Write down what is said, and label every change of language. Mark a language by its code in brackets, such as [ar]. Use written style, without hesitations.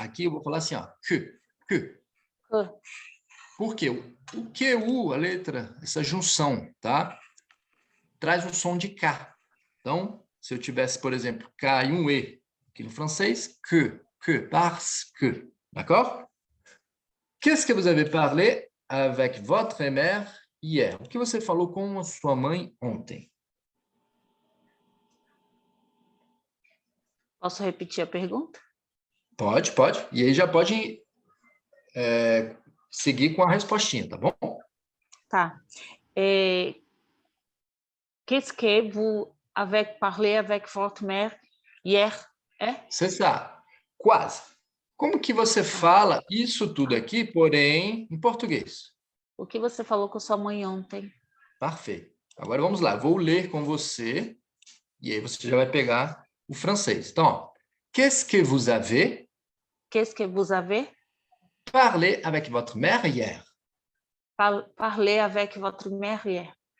[pt] Aqui eu vou falar assim, ó, que. Por quê? O QU, a letra, essa junção, tá? Traz o som de K. Então, se eu tivesse, por exemplo, K e um E, aqui no francês, [fr] parce que. D'accord? Qu'est-ce que vous avez parlé avec votre mère hier? [pt] O que você falou com a sua mãe ontem? Posso repetir a pergunta? Pode, pode. E aí já pode seguir com a respostinha, tá bom? Tá. [fr] Qu'est-ce que vous avez parlé avec votre mère hier? C'est ça. [pt] Quase. Como que você fala isso tudo aqui, porém, em português? O que você falou com sua mãe ontem? Perfeito. Agora vamos lá. Vou ler com você e aí você já vai pegar o francês. Então, ó, [fr] qu'est-ce que vous avez Qu'est-ce que vous avez parlé avec votre mère hier? parlé avec votre mère hier?